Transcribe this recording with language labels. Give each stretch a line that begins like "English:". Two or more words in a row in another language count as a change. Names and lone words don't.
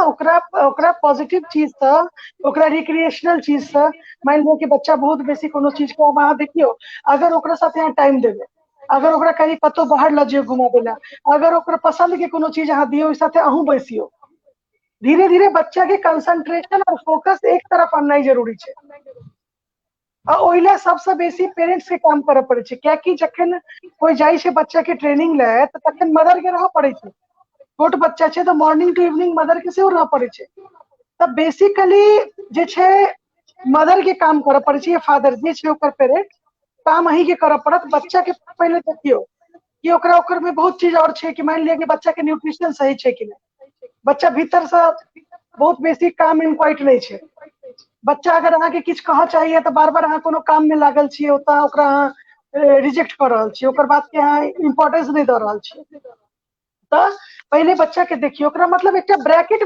Maithili: ओकरा पॉजिटिव चीज से ओकरा रिक्रिएशनल चीज से मान लो कि बच्चा बहुत बेसी कोनो चीज को अहाँ देखियो अगर ओकरा साथ यहाँ टाइम देबे अगर ओकरा कहीं कतौ बाहर ल जियो घुमाबे ला अगर ओकरा पसंद के कोनो चीज अहाँ दियो ओइ साथे अहूँ बैसियो धीरे धीरे बच्चा के कंसंट्रेशन और फोकस एक तरफ आननाइ जरूरी छै ओइला सबसे बेसी पेरेंट्स के काम करऽ पड़े छै कियाकि जखन कोई जाइ छै बच्चा के ट्रेनिंग ले त तखन मदर के रहऽ पड़े छै छोट बच्चा छै तो
English: morning to evening
Maithili: मदर के सेहो रहऽ पड़े छै तब बेसिकली जे छै मदर के काम करऽ पड़े छै फादर जे छै ओकर पेरेंट काम अही के करऽ पड़त बच्चा के पहले देखियो कि ओकर में बहुत चीज और छै कि मान लिया कि बच्चा के न्यूट्रिशन सही छै कि नहीं बच्चा भीतर से बहुत बेसी काम इनक्वाइट नहीं छै बच्चा अगर अहाँ के किछ कहऽ चाहिए तो बार बार अहाँ कोनो काम में लागल छियै ओता ओकरा अहाँ रिजेक्ट कर रहल छियै ओकर बात के अहाँ इम्पोर्टेंस नहीं दऽ रहल छियै तो पहले बच्चा के देखिए ओकरा मतलब एक ब्रैकेट